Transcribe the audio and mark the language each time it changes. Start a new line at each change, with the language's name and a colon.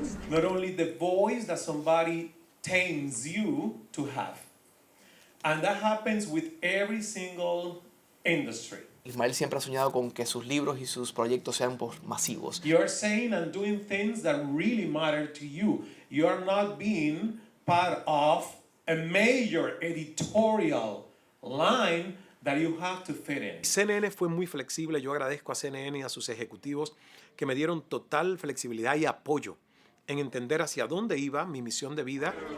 English: Not only the voice that somebody tames you to have. And that happens with every single industry.
Spanish: Ismael siempre ha soñado con que sus libros y sus proyectos sean masivos.
English: You're saying and doing things that really matter to you. You are not being part of a major editorial line that you have to fit in.
Spanish: CNN fue muy flexible. Yo agradezco a CNN y a sus ejecutivos que me dieron total flexibilidad y apoyo en entender hacia dónde iba mi misión de vida.